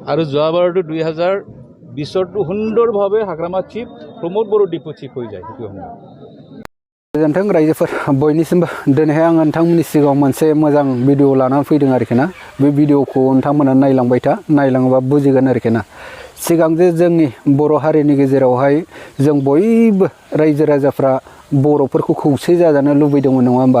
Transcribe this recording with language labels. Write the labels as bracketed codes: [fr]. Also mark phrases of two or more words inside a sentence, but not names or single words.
[as] আৰু যোৱাবাৰটো 2020 সুন্দৰভাৱে হাগ্ৰামা চিফ প্ৰমোদ বড়ো ডিপু চিফ হৈ যায় সেইটো সময়ত। [brx] गोजोन्थों रायजोफोर बयनिसिमबो दिनैहाय आं नोंथांमोननि सिगाङाव मोनसे मोजां भिडिअ लानानै फैदों आरोखि ना। बे भिडिअखौ नोंथांमोना नायलांबाय था, नायलाङोबा बुजिगोन आरोखि ना। सिगां जे जोंनि बर' हारिनि गेजेरावहाय जों बयबो रायजो राजाफ्रा बर'फोरखौ खौसे जाजानो लुबैदोंमोन नङा होमबा?